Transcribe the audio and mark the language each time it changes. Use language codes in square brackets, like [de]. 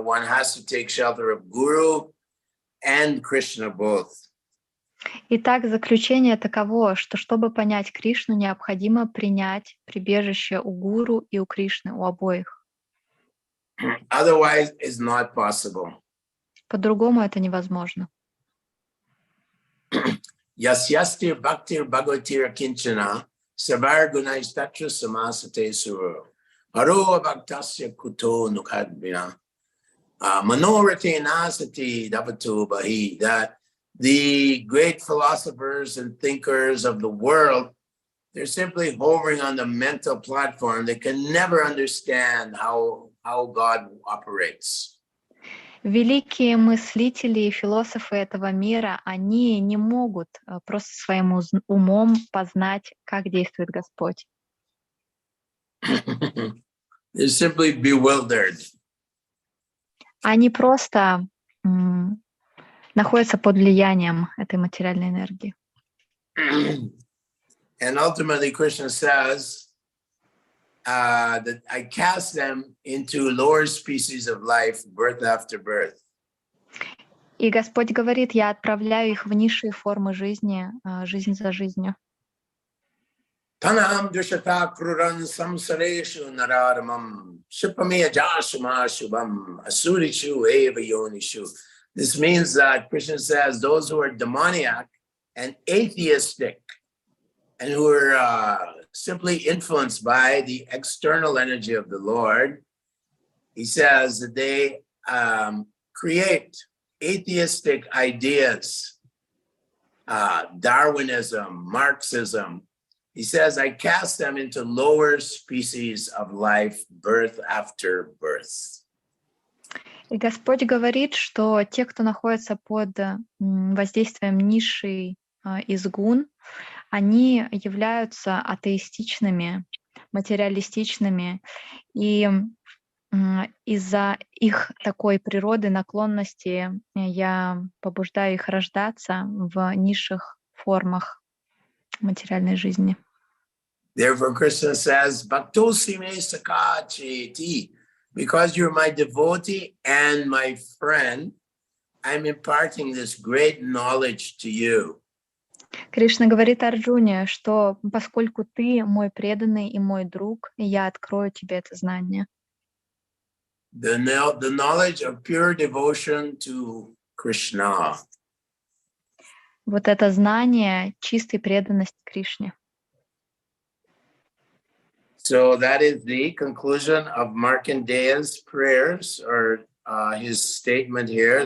[en] One has to take shelter of Guru and Krishna both. [ru] Итак, заключение таково, что чтобы понять Кришну, необходимо принять прибежище у Гуру и у Кришны, у обоих. [en] Otherwise, it's not possible. [ru] По-другому это невозможно. [sa] Yasyastir bhaktir bhagavatir kinchana savar gunaistatya samasate suru haro bhaktasya kuto nukadvina manorate nasati davatu bahi. [en] That the great philosophers and thinkers of the world, they're simply hovering on the mental platform. They can never understand how God operates. [ru] Великие мыслители и философы этого мира, они не могут просто своим умом познать, как действует Господь. [en] They're simply bewildered. [ru] Они просто находятся под влиянием этой материальной энергии. [en] And ultimately, Krishna says, that I cast them into lower species of life, birth after birth. [ru] И Господь говорит, я отправляю их в низшие формы жизни, жизнь за жизнью. [sa] Tanaham dushata kruran samsareshu nararamam shipamiya jashama shubham asurichu eva yonishu. [en] This means that Krishna says those who are demoniac and atheistic and who are simply influenced by the external energy of the Lord, he says that they create atheistic ideas, Darwinism, Marxism. He says, I cast them into lower species of life, birth after birth. [ru] И Господь говорит, что те, кто находится под воздействием низшей из гун, они являются атеистичными, материалистичными, и из-за их такой природы, наклонности, я побуждаю их рождаться в низших формах материальной жизни. [en] Therefore, Krishna says, [sa] Bhaktosi me sakha cheti. [en] Because you're my devotee and my friend, I'm imparting this great knowledge to you. [ru] Кришна говорит Арджуне, что поскольку ты мой преданный и мой друг, я открою тебе это знание. [en] The knowledge of pure devotion to Krishna. [ru] Вот это знание чистой преданности Кришне. [en] So that is the conclusion of Markandeya's prayers, or his statement here.